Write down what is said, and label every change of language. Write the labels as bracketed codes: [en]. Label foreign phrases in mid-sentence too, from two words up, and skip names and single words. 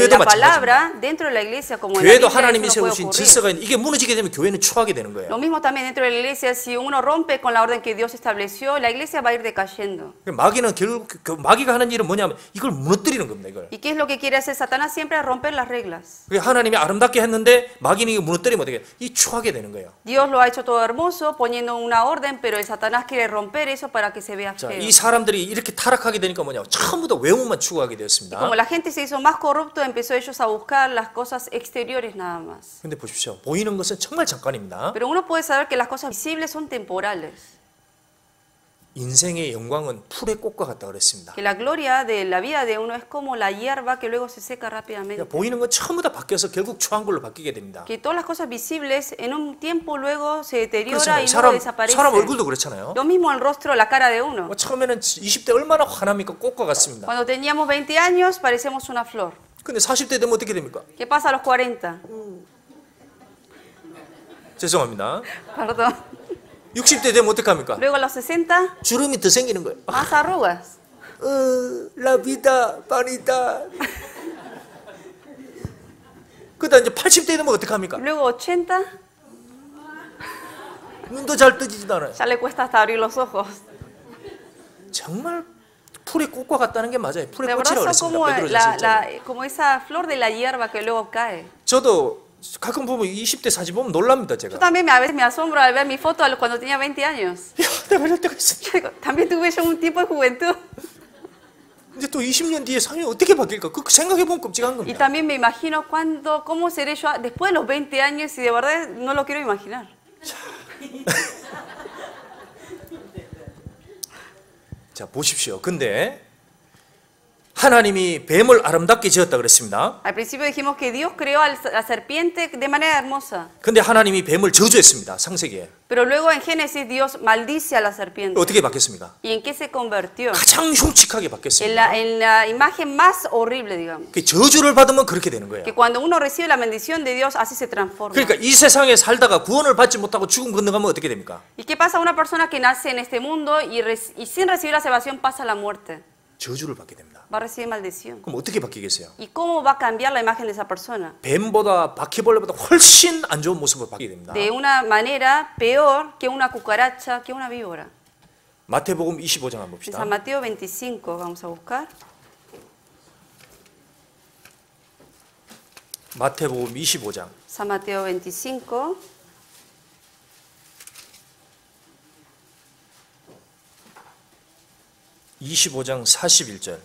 [ko] 교회도 [es] la palabra, [ko] 마찬가지입니다. [es] dentro de la iglesia, como en la [ko] 교회도 [es] Biblia, [ko] 하나님이 [es] eso no puede [ko] 세우신 [es] ocurrir. [ko] 질서가 있는 이게 무너지게 되면 교회는 추하게 되는 거예요. [es] Lo mismo también dentro de la iglesia, si uno rompe con la orden que Dios estableció, la iglesia va a ir decayendo. [ko] 마귀는 결국 마귀가 하는 일은 뭐냐면 이걸 무너뜨리는 겁니다. 이걸. [es] ¿Y qué es lo que quiere hacer Satanás? Siempre es romper las reglas. [ko] 하나님이 아름답게 했는데 마귀는 이거 무너뜨리면 어떻게? 이 추하게 되는 거예요. [es] Dios lo ha hecho todo hermoso poniendo una orden, pero el Satanás quiere romper eso para que se vea [ko] 자, [es] feo. [ko] 이 사람들이 이렇게 타락하게 되니까 뭐냐? 처음부터 외모만 추구하게 되었습니다. [es] Como la gente se hizo más corrupto, empezó ellos a buscar las cosas exteriores nada más. [ko] 근데 보십시오. 보이는 것은 정말 잠깐입니다. [es] Pero uno puede saber que las cosas visibles son temporales. [ko] 인생의 영광은 풀의 꽃과 같다 그랬습니다. [es] Que la gloria de la vida de uno es como la hierba que luego se seca rápidamente. [ko] 그러니까 보이는 건 전부 다 바뀌어서 결국 추한 걸로 바뀌게 됩니다. [es] Que todas las cosas visibles en un tiempo luego se deteriora [ko] 그렇잖아요. [es] y luego desaparece. [ko] 사람 얼굴도 그렇잖아요. [es] Lo mismo el rostro, la cara de uno. [ko] 처음에는 20대 얼마나 환합니까? 꽃과 같습니다. [es] Cuando teníamos 20 años parecemos una flor. [ko] 근데 40대 되면 어떻게 됩니까? [es] ¿Qué pasa a los 40? [ko] 죄송합니다. [es] Perdón. [ko] 60대 되면 어떻게 합니까? [es] Luego a los 60, [ko] 주름이 더 생기는 거예요. [es] más arrugas. La vida vanidad. [ko] 그다음 이제 80대 되면 어떻게 합니까? [es] Luego 80, [ko] 눈도 잘 뜨지도 않아요. [es] ya le cuesta hasta abrir los ojos. [ko] 정말 풀의 꽃과 같다는 게 맞아요. 풀의 [es] De verdad [ko] 꽃이라고 [es] son [ko] 그랬습니다. [es] como, [ko] 베드로전서 1장에. [es] como esa flor de la hierba que luego cae. [ko] 저도 가끔 보면 20대 사진 보면 놀랍니다. [es] Yo [ko] 제가. [es] también a veces me asombro al ver mi foto cuando tenía 20 años. [ko] 야, 내가 이럴 때가 있어. [es] Yo digo, también tuve yo un tiempo de juventud. [ko] 근데 또 20년 뒤에 삶이 어떻게 바뀔까? 그 생각해 보면 끔찍한 [es] Y [ko] 겁니다. [es] también me imagino cómo seré yo después de los 20 años y de verdad no lo quiero imaginar. [ko] 자, 보십시오. 근데 하나님이 뱀을 아름답게 지었다 그랬습니다. [es] Al principio dijimos que Dios creó a la serpiente de manera hermosa. [ko] 근데 하나님이 뱀을 저주했습니다. 창세기에. [es] Pero luego en Génesis Dios maldice a la serpiente. [ko] 어떻게 바뀌었습니까? [es] ¿Y en qué se convirtió? [ko] 가장 흉측하게 바뀌었습니다. [es] En la imagen más horrible, digamos. [ko] 그 저주를 받으면 그렇게 되는 거예요. [es] Que cuando uno recibe la bendición de Dios, así se transforma. [ko] 그러니까 이 세상에 살다가 구원을 받지 못하고 죽음 건너가면 어떻게 됩니까? [es] ¿Y qué pasa a una persona que nace en este mundo y sin recibir la salvación pasa a la muerte? [ko] 저주를 받게 됩니다. [es] Va a recibir maldición. [ko] 그럼 어떻게 바뀌겠어요? [es] ¿Y cómo va a cambiar la imagen de esa persona? [ko] 뱀보다 바퀴벌레보다 훨씬 안 좋은 모습으로 바뀌게 됩니다. [es] De una manera peor que una cucaracha, que una víbora. [ko] 마태복음 25장 한번 [es] En [ko] 봅시다. [es] San Mateo 25 vamos a buscar. [ko] 마태복음 25장 [es] San Mateo 25. [ko] 25장 41절.